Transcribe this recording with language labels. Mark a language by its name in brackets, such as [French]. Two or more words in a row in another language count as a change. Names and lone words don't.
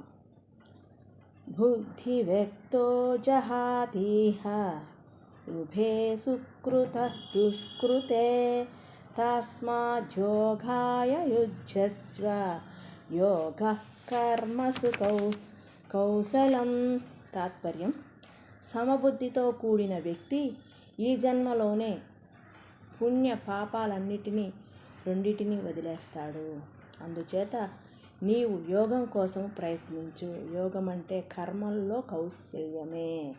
[Sanskrit] बुद्धिव्यक्तो जहातीह उभे सुकृतः दुष्कृते तस्माद्योगाय युज्यस्व योगः कर्मसु కౌశలం. [Telugu] తాత్పర్యం: సమబుద్ధితో కూడిన వ్యక్తి ఈ జన్మలోనే పుణ్య పాపాలన్నిటినీ వదిలేస్తాడు. అందుచేత నీవు యోగం కోసం ప్రయత్నించు. యోగం అంటే కర్మల్లో కౌశల్యమే.